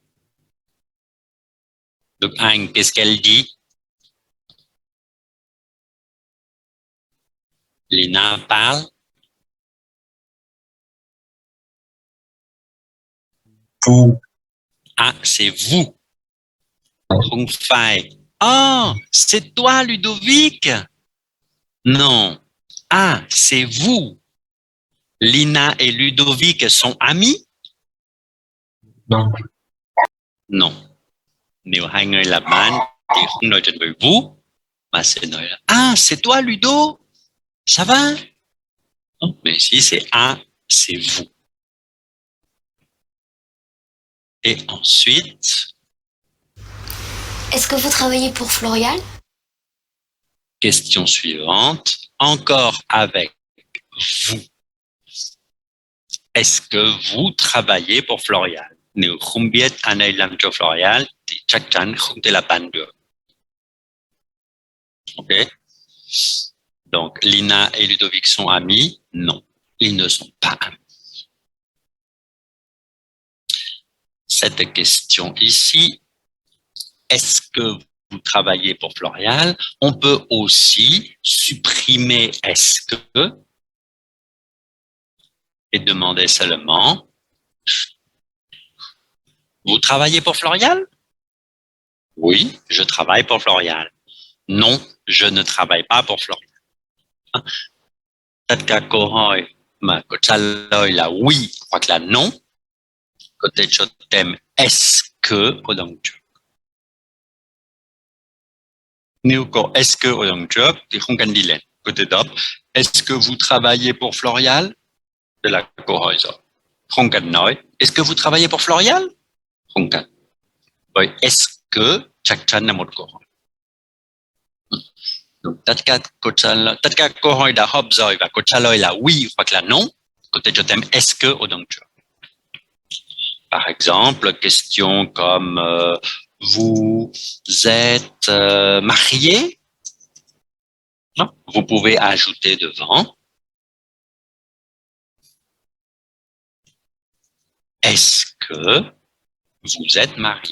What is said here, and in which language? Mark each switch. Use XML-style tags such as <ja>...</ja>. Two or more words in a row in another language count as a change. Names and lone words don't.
<fr>Donc, Anne, qu'est-ce qu'elle dit? Lina parle. Vous. Ah, c'est vous.</fr> <vi>Không phải.</vi> <fr>Ah, c'est toi, Ludovic? Non. Ah, c'est vous. Lina et Ludovic sont amis? Non. Non.</fr> <vi>Nếu hai người là bạn thì không nói chuyện với vous, mà sẽ nói là</vi> <fr>ah, c'est toi, Ludo? Ça va? Non, mais ici, c'est ah, c'est vous. Et ensuite, Est-ce que vous travaillez pour Florial? question suivante, encore avec vous. Est-ce que vous travaillez pour Florial?</fr> <vi>Nếu không biết anh ấy làm cho Florial thì chắc chắn không thể là bạn được.</vi> <fr>Ok? Donc, Lina et Ludovic sont amis? Non, ils ne sont pas amis. Cette question ici, est-ce que vous travaillez pour Florial? On peut aussi supprimer est-ce que et demander seulement vous travaillez pour Florial? Oui, je travaille pour Florial. Non, je ne travaille pas pour Florial.</fr> <vi>Tất cả câu hỏi mà có trả lời là oui hoặc là non, có thể cho thêm</vi> <fr>est-ce que</fr> <vi>ở đằng trước. Nếu có</vi> <fr>est-ce que</fr> <vi>ở đằng trước thì không cần đi lên. Có thể đáp</vi> <fr>est-ce que vous travaillez pour Florial? De là</fr> <vi>câu hỏi rồi. Không cần nói</vi> <fr>est-ce que vous travaillez pour Florial?</fr> <vi>Không cần. Bởi</vi> <fr>est-ce que</fr> <vi>chắc chắn là một câu hỏi. Donc, tất cả câu hỏi đã hợp rồi và câu trả lời là oui hoặc là non, có thể cho thêm</vi> <fr>est-ce que</fr> <vi>ở đằng trước.</vi> <fr>Par exemple, question comme vous êtes marié? Non, vous pouvez ajouter devant. Est-ce que vous êtes marié?</fr>